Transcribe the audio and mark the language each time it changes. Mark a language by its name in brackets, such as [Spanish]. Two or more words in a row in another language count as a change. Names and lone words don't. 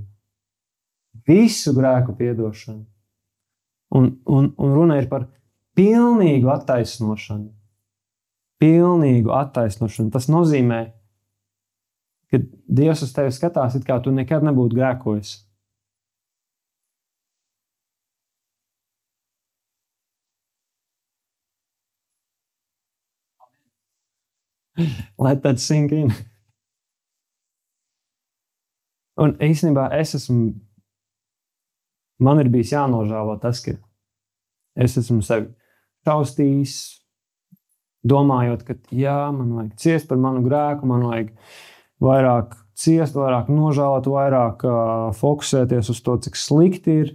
[Latvian] Visu grēku piedošanu. Un runa ir par pilnīgu attaisnošanu. Pilnīgu attaisnošanu. Tas nozīmē, ka Dievs uz tevi skatās, it kā tu nekad nebūtu grēkojis. [English] Let that sink in. [Latvian] Un īstenībā man ir bijis jānožēlo tas, ka es esmu sevi šaustījis, domājot, ka jā, man vajag ciest par manu grēku, man vajag vairāk ciest, vairāk nožēlot, vairāk fokusēties uz to, cik slikti ir.